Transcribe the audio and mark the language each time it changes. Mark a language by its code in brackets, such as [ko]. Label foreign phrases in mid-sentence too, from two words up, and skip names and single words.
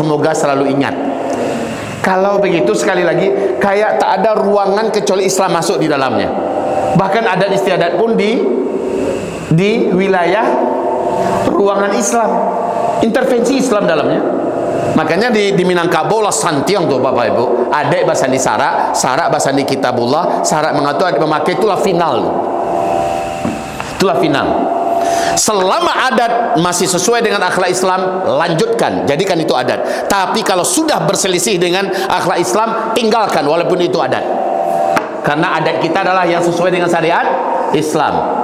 [id] Semoga selalu ingat. Kalau begitu sekali lagi, kayak tak ada ruangan kecuali Islam masuk di dalamnya. Bahkan adat istiadat pun di wilayah ruangan Islam, intervensi Islam dalamnya. [min] Makanya di Minangkabau lah santiang tuh bapak ibu, adik basandi sarak, sarak basandi kitabullah, sarak mengatur adik memakai, [id] itulah final. Itulah final. Selama adat masih sesuai dengan akhlak Islam, lanjutkan, jadikan itu adat. Tapi kalau sudah berselisih dengan akhlak Islam, tinggalkan walaupun itu adat. Karena adat kita adalah yang sesuai dengan syariat Islam.